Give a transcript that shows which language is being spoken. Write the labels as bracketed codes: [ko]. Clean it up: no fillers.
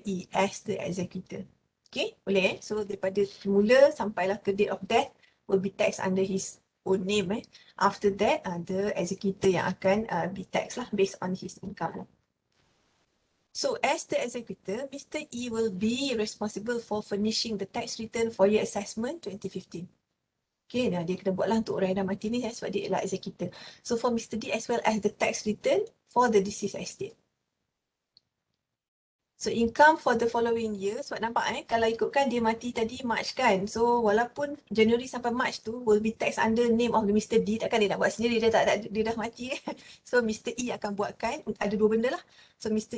[en] E as the executor. Okay, [ms] boleh So daripada mula sampailah ke [en] date of death will be taxed under his own name. After that, the executor [ms] yang akan [en] be taxed lah based on his income. So as the executor, Mr. E will be responsible for furnishing the tax return for year assessment 2015. [ms] Okay, nah dia kena buatlah untuk orang yang dah mati ni sebab dia adalah executor. [en] So for Mr. D as well as the tax return for the deceased estate. So income for the following year, [ms] sebab nampak kalau ikutkan dia mati tadi March kan. [en] So [ms] walaupun January sampai March tu [en] will be taxed under name of the Mr. [ms] D, takkan dia nak buat sendiri, dia dah mati kan. So Mr. E akan buatkan, ada 2 benda lah. So Mr.